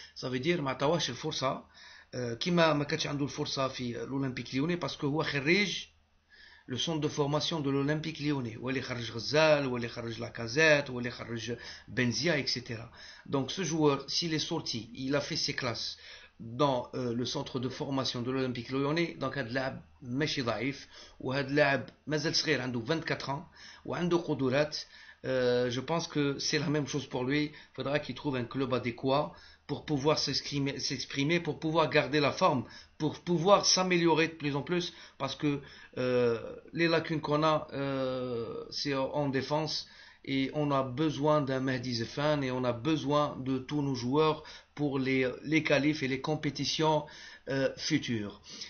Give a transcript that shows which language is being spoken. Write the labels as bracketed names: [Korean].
[French] Ça veut dire [Arabic] ما عطاوهاش الفرصة كيما ما كانش عنده الفرصة في [French] l'Olympique Lyonnais parce que [Arabic] هو خريج [French] le centre de formation de l'Olympique Lyonnais. Ou il [Arabic] خرج غزال, [French] ou il خرج Lacazette, ou il خرج Benzia, etc. Donc ce joueur, s'il est sorti, il a fait ses classes dans le centre de formation de l'Olympique Lyonnais. [Arabic] Donc هذا اللاعب ماشي ضعيف وهذا اللاعب مازال صغير عنده 24 ans وعنده قدرات. [French] Je pense que c'est la même chose pour lui. Il faudra qu'il trouve un club adéquat pour pouvoir s'exprimer, pour pouvoir garder la forme, pour pouvoir s'améliorer de plus en plus, parce que les lacunes qu'on a, c'est en défense, et on a besoin d'un Mehdi Zefan, et on a besoin de tous nos joueurs pour les qualifs et les compétitions futures.